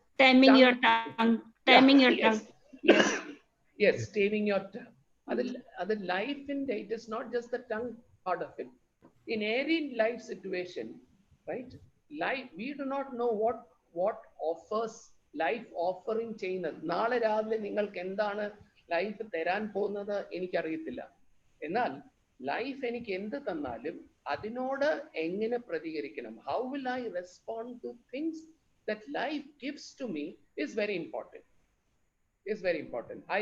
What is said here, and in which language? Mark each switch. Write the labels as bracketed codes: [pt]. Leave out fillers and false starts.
[en] taming your tongue, taming your Yes. tongue. Yes. Yes, taming your tongue. [ml] അത് ലൈഫിന്റെ, [en] it is not just the tongue part of it. In any life situation, right? Life, we do not know what offers life offering ചെയ്യുന്നത്. [ml] നാളെ രാവിലെ നിങ്ങൾക്ക് എന്താണ് life തരാൻ പോകുന്നത് എനിക്കറിയത്തില്ല. എന്നാൽ ലൈഫ് എനിക്ക് എന്ത് തന്നാലും അതിനോട് എങ്ങനെ പ്രതികരിക്കണം, [en] how will I respond to things that life gives to me is very important. Is very important.